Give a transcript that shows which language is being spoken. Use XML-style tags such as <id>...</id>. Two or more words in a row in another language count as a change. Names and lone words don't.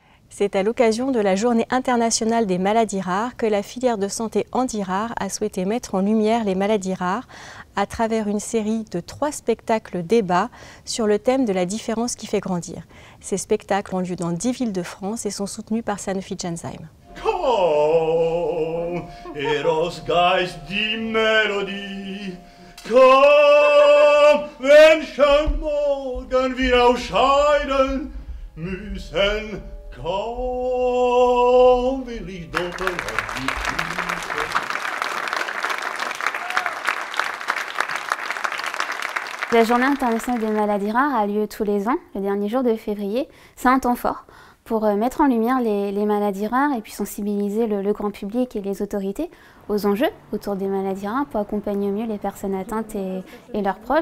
<fr>C'est à l'occasion de la Journée internationale des maladies rares que la filière de santé Handirare a souhaité mettre en lumière les maladies rares à travers une série de 3 spectacles débats sur le thème de la différence qui fait grandir. Ces spectacles ont lieu dans 10 villes de France et sont soutenus par Sanofi Genzyme.</fr> <de>Komm, Eros-Geist, die Melodie. Komm, wenn schon morgen wir ausscheiden müssen. Komm, will ich doch</de> <fr>La Journée internationale des maladies rares a lieu tous les ans, le dernier jour de février. C'est un temps fort pour mettre en lumière les maladies rares et puis sensibiliser le grand public et les autorités aux enjeux autour des maladies rares pour accompagner au mieux les personnes atteintes et leurs proches.</fr>